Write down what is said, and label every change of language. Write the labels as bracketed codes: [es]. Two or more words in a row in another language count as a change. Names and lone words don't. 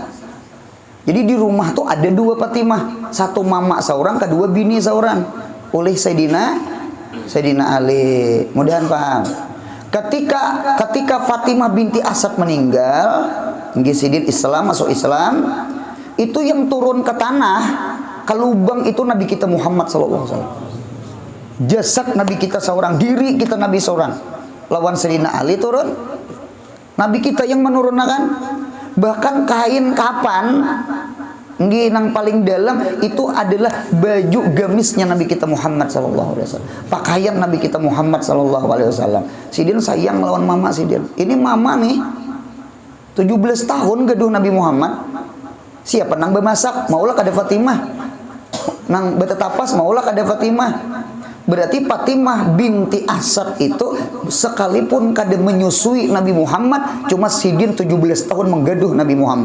[bjn] Jadi di rumah tuh ada dua Fatimah, satu mama seorang, kedua bini seorang. Oleh Sayyidina Ali. Mudahan paham. Ketika Fatimah binti Asad meninggal, nggih Islam, masuk Islam, itu yang turun ke tanah, ke lubang itu Nabi kita Muhammad [ar] sallallahu alaihi wasallam. [bjn] Jasad Nabi kita seorang, diri kita Nabi seorang. Lawan Sayyidina Ali turun, Nabi kita yang menurunkan. Bahkan kain kapan nang paling dalam itu adalah baju gamisnya Nabi kita Muhammad [ar] sallallahu alaihi wasallam. [bjn] Pakaian Nabi kita Muhammad [ar] sallallahu alaihi wasallam. [bjn] Sidin sayang lawan mama Sidin. Ini mama nih 17 tahun gaduh Nabi Muhammad. Siapa nang bemasak? Maulah kada Fatimah. Nang betetapas maulah kada Fatimah. Berarti Fatimah binti Asad itu sekalipun kada menyusui Nabi Muhammad, cuma Sidin 17 tahun menggaduh Nabi Muhammad.